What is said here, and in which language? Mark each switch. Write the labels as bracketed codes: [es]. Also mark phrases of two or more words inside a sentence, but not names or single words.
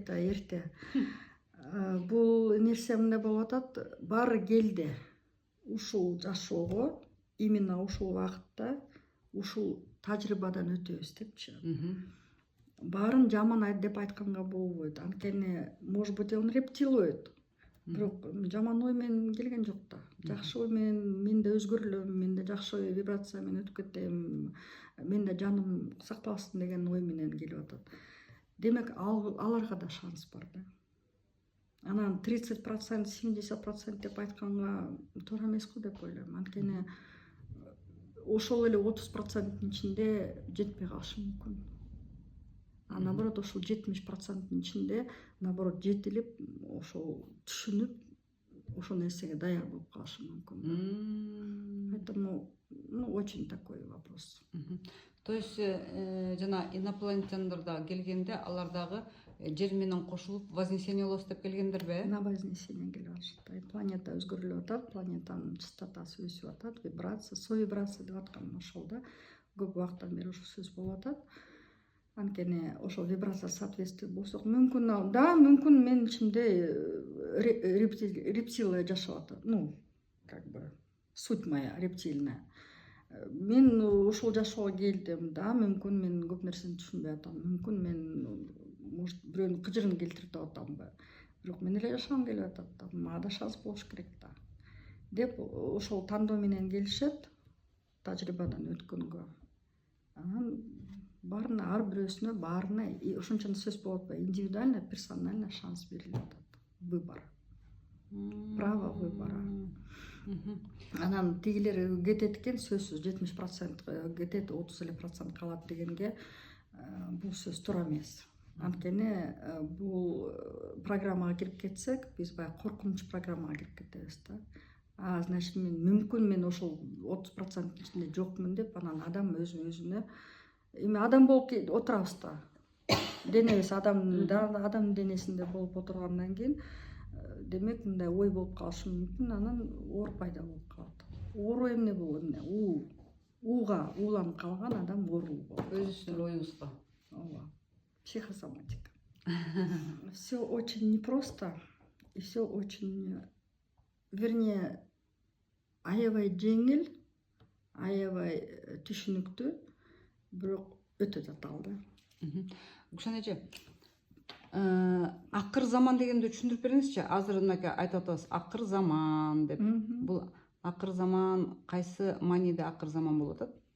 [ky] Это эрте. Бул нерсе эмне болуп атат, баары келди ушул жашоого, именно ушул убакытта ушул тажрыйбадан өтөбүз депчи. Баарын жаман деп айтканга болбойт, анткени [ru] может быть он рептилоид, [ky] бирок жаман ой менен келген жок да. Жакшы ой менен мен да өзгөрүлөм, мен да жакшы вибрация менен өтүп кетем, мен да жаным сакталсын деген ой менен келип атат. Демек аларга да шанс бар да. Анан 30%, 70% деп айтканга туура эмес го деп ойлойм. Анткени ошол эле 30%-тын ичинде жетпей калышы мүмкүн. А наоборот ошол 70%-тын ичинде наоборот жетилип, ошол түшүнүп, ошол нерсеге даяр болуп калышы мүмкүн. [ru] Поэтому очень такой вопрос. [ky] То есть жана инопланетяндар келгенде алар дагы жер менен кошулуп вознесение болосу деп келгендерби? [ru] На вознесение [ky] келип атышат. Планета өзгөрүлүп атат, планетанын частотасы өсүп атат, вибрация, совибрация деп аткан ошол да. Көп убакыттан бери ушул сөз болуп атат. Анткени ошол вибрация соответствие болсок мүмкүн, да, мүмкүн менин ичимде рептилия жашап атат. [ru] Ну, как бы суть моя рептильная. [ky] Мен ушул жашоого келдим, да, мүмкүн мен көп нерсени түшүнбөй атам, мүмкүн мен может бирөөнүн кыжырын келтирип атамбы, бирок мен эле жашагым келип атат да, мага да шанс болуш керек да деп ошол тандоо менен келишет, тажрыйбадан өткөнгө. Анан баарына, ар бирөөсүнө, баарына ошончо сөз болуп атпайбы, [ru] индивидуально, персонально [ky] шанс берилип атат. [ru] Выбор. Право выбора. [ky] Анан тигилер кетет экен, сөзсүз 70% кетет, 30% калат дегенге бул сөз туура эмес. Анткени бул программага кирип кетсек, биз баягы коркунуч программага кирип кетебиз да. Значит, мүмкүн мен ошол 30%-тын ичинде жокмун деп, анан адам өзүнө эми адам болуп отурабыз да. Денебиз адам денесинде болуп отургандан кийин демек мындай ой болуп калышы мүмкүн, анан оор пайда болуп калат. Оору эмне бул? Ууга ууланып калган адам оору болот. Өзүнүн оюңузга. Ооба. Психосоматика. [ru] Все очень непросто и все очень, вернее, [ky] аябай жеңил, аябай түшүнүктүү, бирок өтө татаал да. Гүлшан эже, акыр заман дегенди түшүндүрүп бериңизчи. Азыр мынакей айтып атабыз, акыр заман деп. Бул акыр заман кайсы мааниде акыр заман болуп атат?